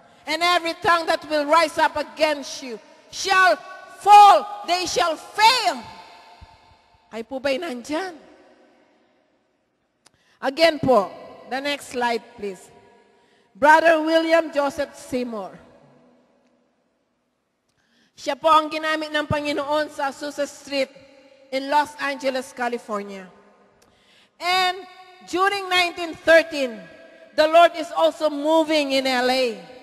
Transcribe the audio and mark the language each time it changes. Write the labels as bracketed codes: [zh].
[en] And every tongue that will rise up against you shall fall, they shall fail. [tl] Kayo po ba'y nandyan? [en] Again po, the next slide please. Brother William Joseph Seymour. [tl] Siya po ang ginamit ng Panginoon sa Azusa Street in Los Angeles, California. [en] And during 1913, the Lord is also moving in LA.